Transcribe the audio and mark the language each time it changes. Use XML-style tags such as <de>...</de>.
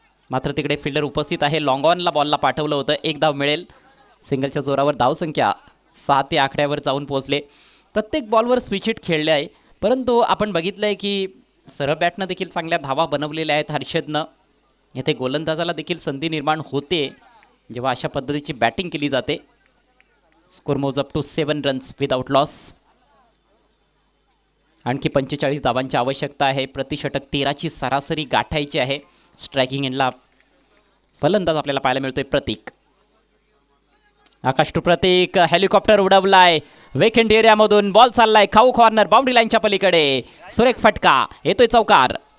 <mr>मात्र तिकडे फिल्डर उपस्थित आहे. लॉंग ऑनला बॉलला पाठवलं होतं. 1 धाव मिळेल. सिंगलच्या जोरावर धावसंख्या 6 ते आकड्यावर जाऊन पोहोचले. प्रत्येक बॉलवर स्विच हिट खेळले आहे, परंतु आपण बघितलं आहे की सरळ बॅटनं देखील चांगल्या धावा बनवलेल्या आहेत हर्षदनं. येथे गोलंदाजाला देखील संधी निर्माण होते जेव्हा अशा पद्धतीची बॅटिंग केली जाते.</mr> <en>Score moves up to 7 runs without loss.</en> <mr>आणखी 45 धावांची आवश्यकता आहे. प्रतिषटक 13ची सरासरी गाठायची आहे. स्ट्रायकिंग एंडला फलंदाज आपल्याला पाहायला मिळतोय प्रतीक. आकाश to Pratik, helicopter उडवलाय weekend एरियामधून, ball चाललाय खाऊ कॉर्नर बाउंड्री लाईनच्या पलीकडे, सुरेख फटका येतोय चौकार.</mr>